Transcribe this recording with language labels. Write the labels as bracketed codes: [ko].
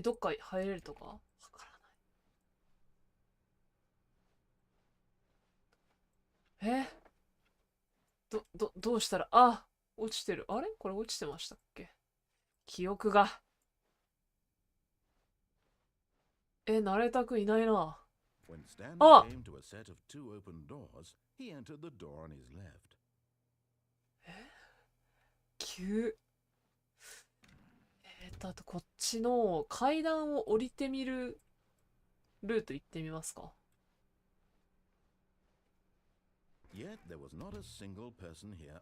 [ja] どっか入れるとかわからない。どうしたら、落ちてる。あれこれ落ちてましたっけ？記憶が。ナレーターくんいないな。 [en] When Stanley came to a set of two open doors, he entered the door on his left. [ja] 急。あとこっちの階段を降りてみるルート行ってみますか。 [en] Yet there was not a single person here.